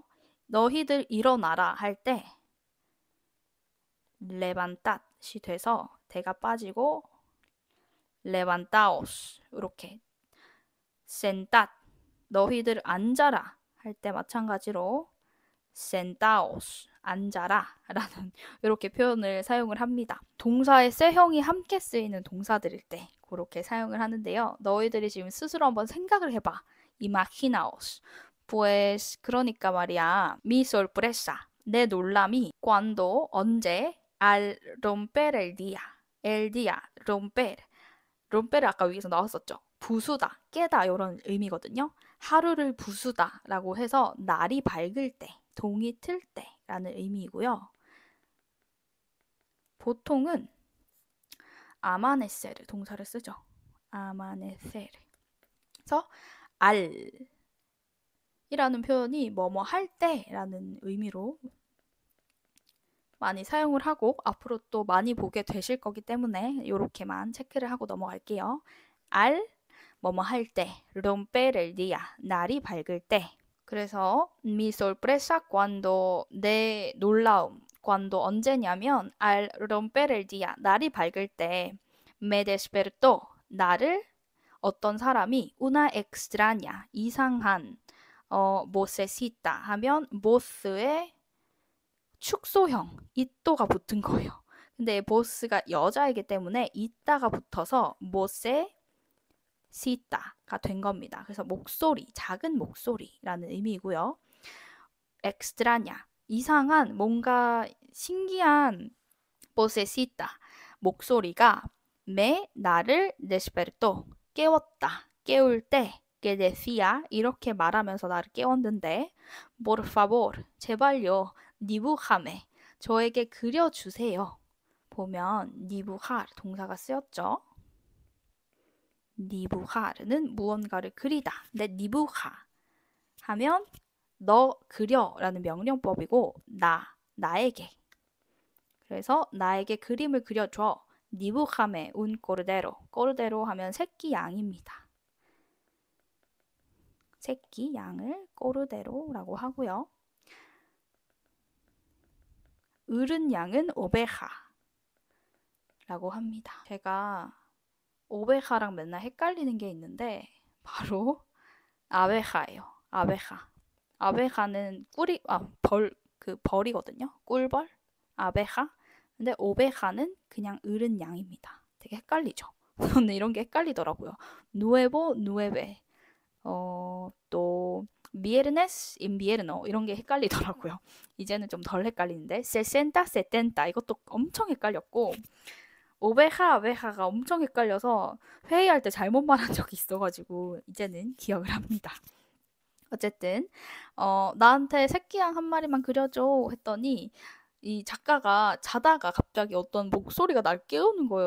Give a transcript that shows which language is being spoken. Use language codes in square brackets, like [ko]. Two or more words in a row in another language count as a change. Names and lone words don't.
[ko] 너희들 일어나라 할 때 levantad이 돼서 대가 빠지고 levantaos 이렇게 sentad 너희들 앉아라 할 때 마찬가지로 sentaos 앉아라 라는 이렇게 표현을 사용을 합니다. 동사의 쎄형이 함께 쓰이는 동사들일 때 그렇게 사용을 하는데요. 너희들이 지금 스스로 한번 생각을 해봐. [es] imaginaos. pues [ko] 그러니까 말이야. [es] mi sorpresa. [ko] 내 놀람이 cuando 언제 [es] al romper el día romper romper [ko] 을 아까 위에서 나왔었죠. 부수다, 깨다 이런 의미거든요. 하루를 부수다 라고 해서 날이 밝을 때, 동이 틀 때라는 의미이고요. 보통은 amanecer 동사를 쓰죠. amanecer. 그래서 al 이라는 표현이 뭐뭐 할 때라는 의미로 많이 사용을 하고 앞으로 또 많이 보게 되실 거기 때문에 이렇게만 체크를 하고 넘어갈게요. al 뭐뭐 할 때, [es] romper el día [ko] 날이 밝을 때. 그래서 [es] mi sorpresa cuando [ko] 내 놀라움 cuando 언제냐면 [es] al romper el día [ko] 날이 밝을 때 [es] me despertó [ko] 나를 어떤 사람이 [es] una extraña [ko] 이상한 vocecita 하면 voce의 축소형 it도가 붙은 거예요. 근데 boss가 여자이기 때문에 이따가 붙어서 vocecita가 된 겁니다. 그래서 목소리, 작은 목소리라는 의미이고요. extraña 이상한 뭔가 신기한 vocecita 목소리가 나를 despertó 깨웠다. 깨울 때 [es] que decía [ko] 이렇게 말하면서 나를 깨웠는데 [es] por favor [ko] 제발요 dibújame 저에게 그려주세요. 보면 dibujar 동사가 쓰였죠. dibujar는 무언가를 그리다. 근데 dibuja 하면 너 그려라는 명령법이고 나에게 그래서 나에게 그림을 그려줘. [es] dibújame un cordero. cordero [ko] 하면 새끼 양입니다. 새끼 양을 꼬르데로라고 하고요. 어른 양은 오베하라고 합니다. 제가 오베하랑 맨날 헷갈리는 게 있는데 바로 아베하예요. 아베하는 벌이거든요. 꿀벌 아베하. 근데 오베하는 그냥 어른 양입니다. 되게 헷갈리죠. 저는 이런 게 헷갈리더라고요. 누에보, 누에베. 또 [es] viernes, invierno [ko] 이런 게 헷갈리더라고요. 이제는 좀 덜 헷갈리는데 [es] sesenta, setenta [ko] 이것도 엄청 헷갈렸고 아베하가 엄청 헷갈려서 회의할 때 잘못 말한 적이 있어가지고 이제는 기억을 합니다. 어쨌든 나한테 새끼양 한 마리만 그려줘 했더니 이 작가가 자다가 갑자기 어떤 목소리가 날 깨우는 거예요.